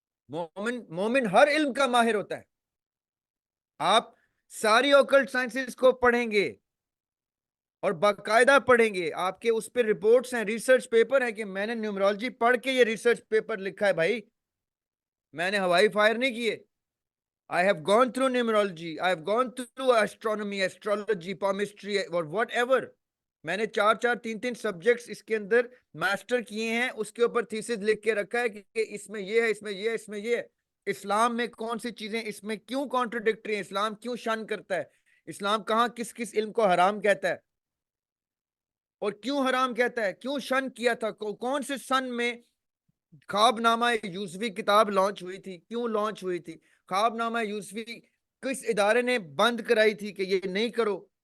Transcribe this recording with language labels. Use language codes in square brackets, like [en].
[hi] मोमिन मोमिन हर इल्म का माहिर होता है। आप सारी ऑकल्ट साइंसेस को पढ़ेंगे और बाकायदा पढ़ेंगे, आपके उस पर रिपोर्ट्स हैं, रिसर्च पेपर है कि मैंने न्यूमरोलॉजी पढ़ के ये रिसर्च पेपर लिखा है भाई, मैंने हवाई फायर नहीं किए। [en] I have gone through numerology, I have gone through astronomy, astrology, palmistry or whatever. [hi] मैंने चार चार तीन तीन सब्जेक्ट्स इसके अंदर मास्टर किए हैं, उसके ऊपर थीसिस लिख के रखा है कि इसमें ये है, इसमें ये है, इसमें ये है। इस्लाम में कौन सी चीजें इसमें क्यों कॉन्ट्रडिक्टरी है, इस्लाम क्यों शन करता है, इस्लाम कहाँ किस किस इल्म को हराम कहता है और क्यों हराम कहता है, क्यों शन किया था, कौन से सन में ख्वाबनामा यूसुफी किताब लॉन्च हुई थी, क्यों लॉन्च हुई थी, ख्वाबनामा यूसुफी किस इदारे ने बंद कराई थी कि ये नहीं करो।